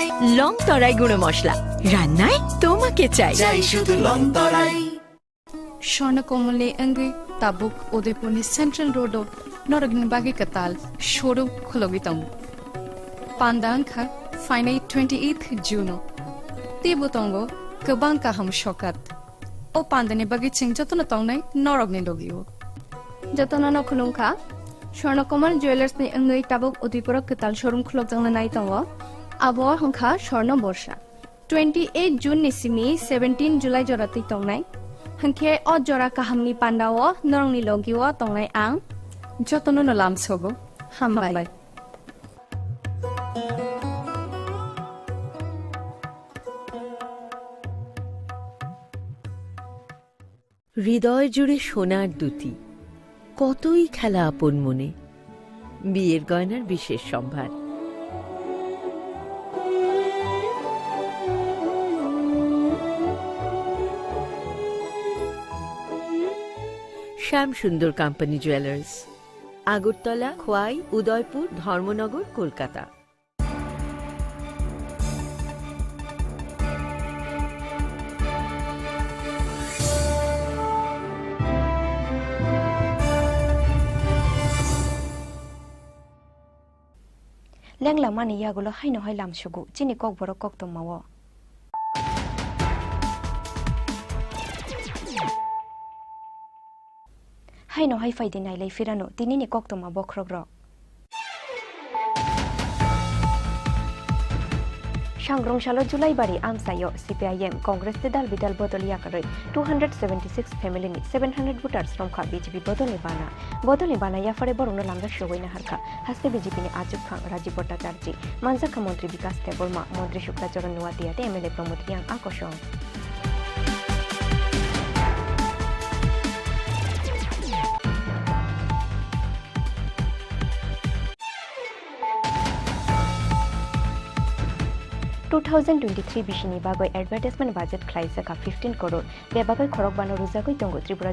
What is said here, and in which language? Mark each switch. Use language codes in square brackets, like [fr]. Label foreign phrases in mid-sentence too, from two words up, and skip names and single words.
[bn] লংতরাই গুঁড়ো মশলা রান্নায় তোমাকে চাই চাই শুধু লংতরাই [trp] স্বর্ণকমলে অঙ্গি তাবুক উদয়পুরনি সেন্ট্রাল রোডো নরগন বাগি কাতাল শোরুম খোলগিতং পান্দাংখা ফাইনাই 28th জুনো তেবুতঙ্গো গোবাং কাহাম শকাত ও পান্দানি বাগি চিং যতন তংনাই নরগনি লগিও যতন খুলুংখা স্বর্ণকমল জুয়েলার্সনি অঙ্গি তাবুক উদয়পুর কাতাল শোরুম খোলগজাংনা নাইতঙ্গো আবহাওয়া হংখা স্বর্ণ বর্ষা 28 জুন নিসিমি 17 জুলাই জরাতি তংনাই হংखे अ जरा काहामनि पान्दाओ नरंनि लगिओ तंगनाय आं যতন লামছগো হামবাই [bn] হৃদয় জুড়ে সোনার দুটি কতই খেলা আপন মনে বিয়ের গয়নার বিশেষ সম্ভার শ্যাম সুন্দর কোম্পানি জুয়েলার্স আগরতলা খোয়াই উদয়পুর ধর্মনগর কলকাতা [trp] लेंला मानि यागुलो हाइनो हाय लामसुगु चिनि कक बरो कक तमावो हाइनो हाय फाइदि नाइलै फिरानो तिनिनि कक तमा बख्रग्र सांग्रंशालो जुलाइबारि आमसायो सीपीआईएम कांग्रेस ते दाल बिदाल बदलिया करे 276 फैमिली नि 700 वोटार्स रंखा बीजेपी बदलनि बाना याफारे बरनो लांगा शोगैना हरखा हास्ते बीजेपी नि आजुब खां राजीव भट्टाचार्य मानजाखा मंत्री विकास देबर्मा मंत्री शुक्लाचरण नुवातियाते एमएलए प्रमोद रियांग आकर्षण बिशिनि बागै एडभार्टाइजमेंट बाजेट खाइजाखा 15 करोड़ बेबागै खरक बानो रुजागै दंगो त्रिपुरा